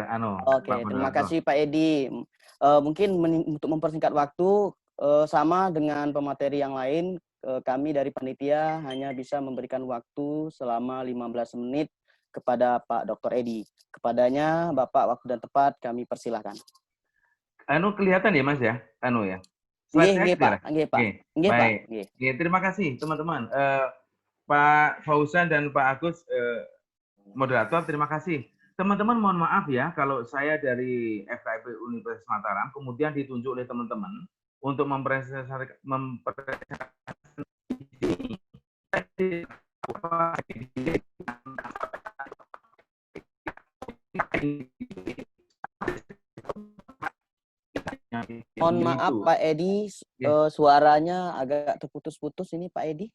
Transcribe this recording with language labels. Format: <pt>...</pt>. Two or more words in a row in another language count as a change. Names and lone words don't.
<id>Oke, terima kasih Pak Edi. Mungkin untuk mempersingkat waktu sama dengan pemateri yang lain, kami dari panitia hanya bisa memberikan waktu selama 15 menit kepada Pak Dr. Edi. Kepadanya Bapak waktu dan tepat kami persilahkan. Kelihatan ya Mas ya? Ya. Nggih, Pak. Nggih, Pak. Nggih, Pak. Nggih, terima kasih teman-teman. Pak Fauzan dan Pak Agus moderator, terima kasih. Teman-teman mohon maaf ya kalau saya dari FKIP Universitas Mataram kemudian ditunjuk oleh teman-teman untuk mempresentasikan Mohon maaf Pak Edi, suaranya agak terputus-putus ini Pak Edi.</id>